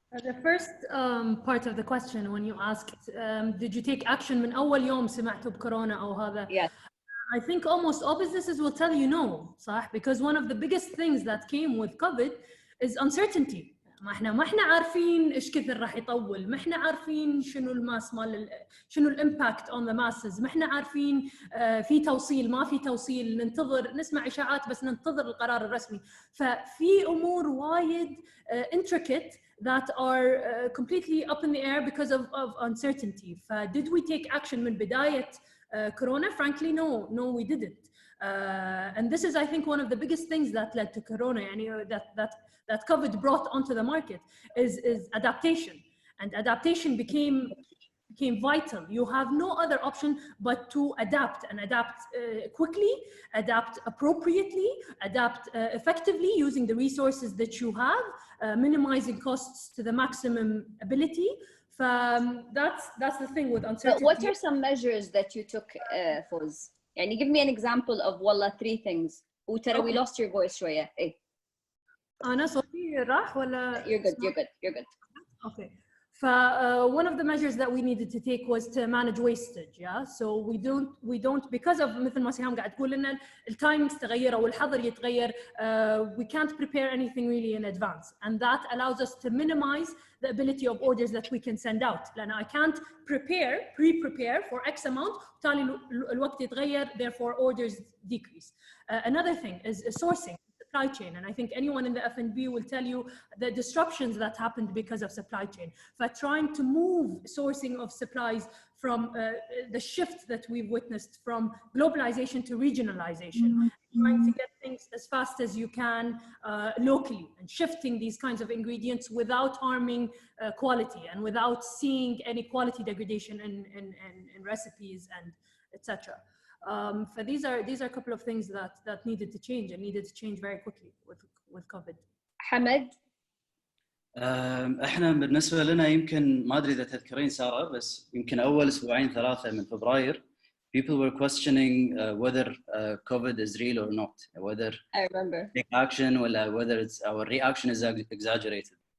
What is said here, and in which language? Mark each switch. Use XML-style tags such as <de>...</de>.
<en>The first part of the question, when you asked, did you take action</en> <ar>من أول يوم سمعتوا بكورونا أو هذا?</ar> <en>Yes. I think almost all businesses will tell you no, صح? Because one of the biggest things that came with COVID is uncertainty.</en> <ar>ما احنا عارفين ايش كثر راح يطول، ما احنا عارفين شنو الماس مال شنو الامباكت</ar> <en>on the masses،</en> <ar>ما احنا عارفين في توصيل ما في توصيل، ننتظر نسمع اشاعات بس ننتظر القرار الرسمي. ففي امور وايد</ar> <en>intricate that are completely up in the air because of uncertainty. Did we take action</en> <ar>من بداية</ar> <en>Corona? Frankly, no, we didn't. And this is, I think, one of the biggest things that led to Corona, that COVID brought onto the market is adaptation. And adaptation became vital. You have no other option but to adapt, and adapt quickly, adapt appropriately, adapt effectively using the resources that you have, minimizing costs to the maximum ability. That's the thing with uncertainty. But what are some measures that you took, Foz? Give me an example of 3 things. وترى we lost your voice شوية.</en> <ar>أنا صوتي راح ولا؟</ar> <en>You're good. Okay. One of the measures that we needed to take was to manage wastage. Yeah. So we don't because of</en> <ar>مثل ما سهام قاعد تقول إن التايمز تغير أو الحظر يتغير.</ar> <en>We can't prepare anything really in advance, and that allows us to minimize the ability of orders that we can send out. لأن I can't pre-prepare for X amount.</en> <ar>بالتالي الوقت يتغير,</ar> <en>therefore orders decrease. Another thing is sourcing. Supply chain, and I think anyone in the F&B will tell you the disruptions that happened because of supply chain. Trying to move sourcing of supplies from the shift that we've witnessed from globalization to regionalization, trying to get things as fast as you can locally, and shifting these kinds of ingredients without harming quality and without seeing any quality degradation in recipes and etc. These are a couple of things that needed to change, and needed to change very quickly with COVID.</en> <ar>حمد؟ احنا بالنسبه لنا يمكن ما ادري اذا تذكرين ساره، بس يمكن اول 2-3 من فبراير</ar> <en>people were questioning whether COVID is real or not, whether I remember take action or whether it's our reaction is exaggerated.</en>